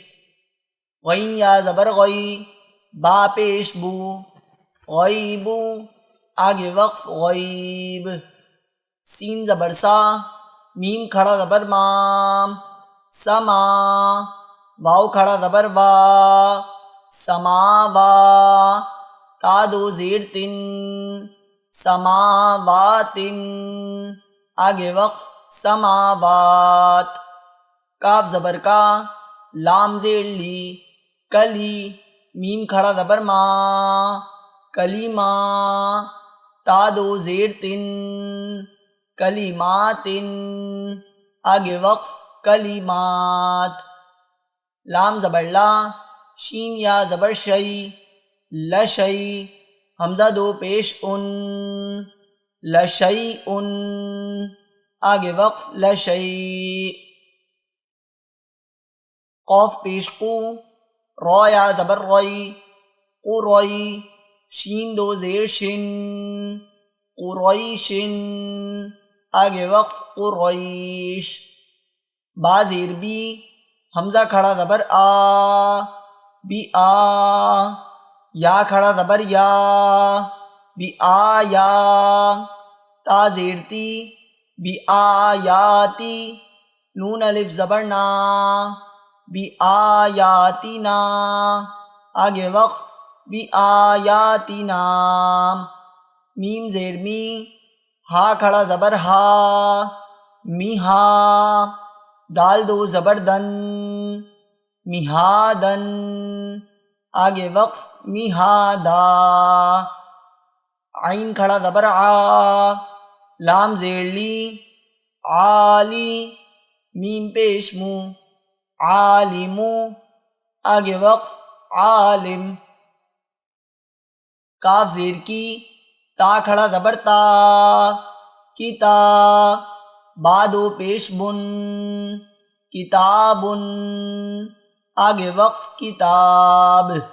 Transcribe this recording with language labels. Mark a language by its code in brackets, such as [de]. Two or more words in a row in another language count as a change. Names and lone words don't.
[ur] غین یا زبر غی، با پیش بو، غیبو، آگے وقف، غیب۔ سین زبر سا، میم کھڑا زبر ما، سما، واو کھڑا زبر وا، سماوا، تا دو زیر تن، سماوات، آگے وقف، سماوات۔ کاف زبر کا، لام زیر لی، کلی، میم کھڑا زبر ما، کلیما، تا دو زیر تن، کلیمات، آگے وقف، کلیمات۔ لام زبر لا، شین یا زبر شئی، لشئی، حمزہ دو پیش ان، لشیء، آگے وقف، لشیء۔ قاف پیش قو، را یا زبر رئی، قرئی، شین دو زیر شن، قریش، آگے وقف، قریش۔ با زیر بی، حمزہ کھڑا زبر آ، بی آ، یا کھڑا زبر یا، بی آیا، تا زیر تی، بی آیاتی، نون الف زبر نا، بی آیاتنا، آگے وقف، بی آیاتنا۔ میم زیر می، ہا کھڑا زبر ہا، میہا، دال دو زبر دن، میہادن، آگے وقف، میہادا۔ عین کھڑا زبر عا، لام زیر لی، عالی، میم پیش مو، عالمو، آگے وقف، عالم۔ کاف زیر کی، تا کھڑا زبر تا، کتا، با دو پیش بن، کتاب، آگے وقف، کتاب۔